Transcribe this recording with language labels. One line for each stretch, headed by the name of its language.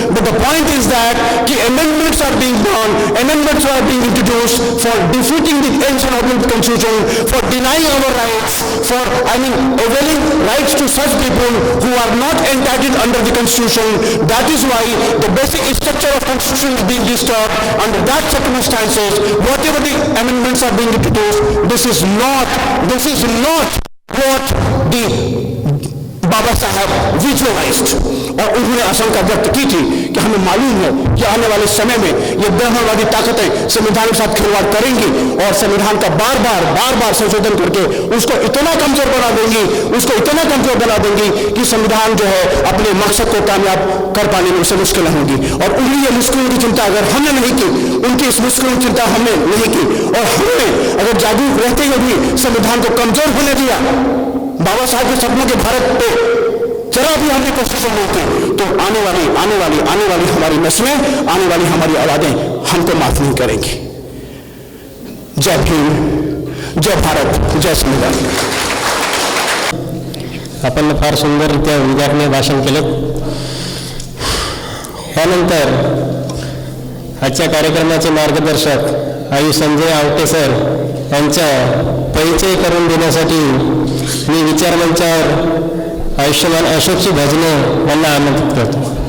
English: But the point is that amendments are being done, amendments are being introduced for defeating the aims and objects of the Constitution, for denying our rights, for availing rights to such people who are not entitled under the Constitution. That is why the basic structure of Constitution is being disturbed. Under that circumstances, whatever the amendments are being introduced, this is not what the Baba Saheb visualised.
Hindi: और उन्होंने आशंका व्यक्त की थी कि हमें मालूम है कि आने वाले समय में ये ब्राह्मणवादी ताकतें संविधान के साथ खिलवाड़ करेंगी और संविधान का बार बार संशोधन करके उसको इतना कमजोर बना देंगी, उसको इतना कमजोर बना देंगी कि संविधान जो है अपने मकसद को कामयाब कर पाने में उसे मुश्किल होगी। और उन्हीं ये मुश्किलों की चिंता अगर हमने नहीं की, उनकी इस मुश्किलों की चिंता हमने नहीं की और हमने अगर जागरूक रहते हुए भी संविधान को कमजोर होने दिया, बाबा साहब के सपनों के भारत पे जरा भी हमने कोशिश नहीं की, तो आने वाली हमारी नस्लें, आने वाली हमारी औलादें हमको माफ नहीं करेंगी। जय भीम, जय भारत, जय संविधान।
Marathi: आपण फार सुंदररित्या उद्गारणे भाषण केलं। यानंतर आजच्या कार्यक्रमाचे मार्गदर्शक आयु संजय आवटे सर यांचा परिचय करून देण्यासाठी मी विचारमंचावर आयुष्यमान अशोकजी भजने यांना आमंत्रित करतो।